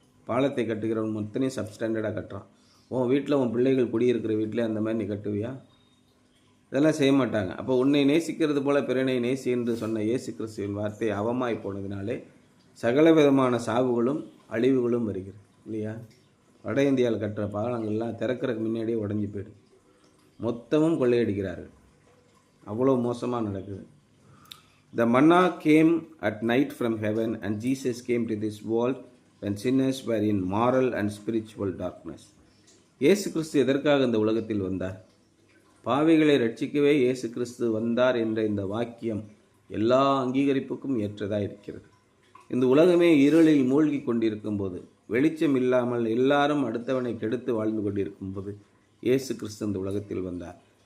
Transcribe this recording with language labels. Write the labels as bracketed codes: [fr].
[ta] பாலத்தை கட்டுகிறவன் மொத்தனையும் சப்ஸ்டாண்டர்டாக கட்டுறான். உன் வீட்டில் உன் பிள்ளைகள் குடியிருக்கிற வீட்டில் அந்த மாதிரி நீ கட்டுவியா? இதெல்லாம் செய்ய மாட்டாங்க. அப்போ உன்னை நேசிக்கிறது போல பிறனை நேசி என்று சொன்ன இயேசு கிறிஸ்துவின் வார்த்தை அவமாய் போனதினாலே சகல விதமான சாவுகளும் அழிவுகளும் வருகிறது இல்லையா? வட இந்தியாவில் கட்டுற பாலங்கள்லாம் திறக்கிறதுக்கு முன்னாடியே உடஞ்சி போயிடும். மொத்தமும் கொள்ளையடிக்கிறார்கள். அவ்வளோ மோசமாக நடக்குது. [en] The manna came at night from heaven and Jesus came to this world when sinners were in moral and spiritual darkness. [ta] இயேசு கிறிஸ்து எதற்காக இந்த உலகத்தில் வந்தார்? பாவிகளை ரட்சிக்கவே இயேசு கிறிஸ்து வந்தார் என்ற இந்த வாக்கியம் எல்லா அங்கீகரிப்புக்கும் ஏற்றதாக இருக்கிறது. இந்த உலகமே இருளில் மூழ்கி கொண்டிருக்கும் போது, வெளிச்சம் இல்லாமல் எல்லாரும் அடுத்தவனை கெடுத்து வாழ்ந்து கொண்டிருக்கும் போது இயேசு கிறிஸ்து இந்த உலகத்தில் வந்தார்.